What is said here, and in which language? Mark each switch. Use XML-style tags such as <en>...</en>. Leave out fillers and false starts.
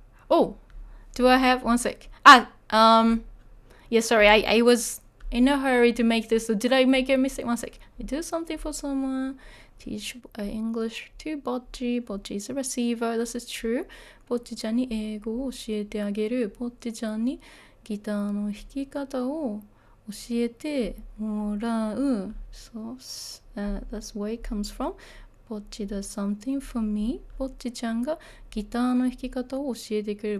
<en>Oh, do I have one sec? Yeah, sorry, I was in a hurry to make this. So did I make a mistake? One sec. I do something for someone. Teach English to Bocchi. Bocchi is a receiver. This is true.</en> <ja>ボッチちゃんに英語を教えてあげる。ボッチちゃんにギターの弾き方を教えてもらう。</ja> <en>So, that's where it comes from. ボッチ does something for me.</en> <ja>ボッチちゃんがギターの弾き方を教えてくれる。</ja>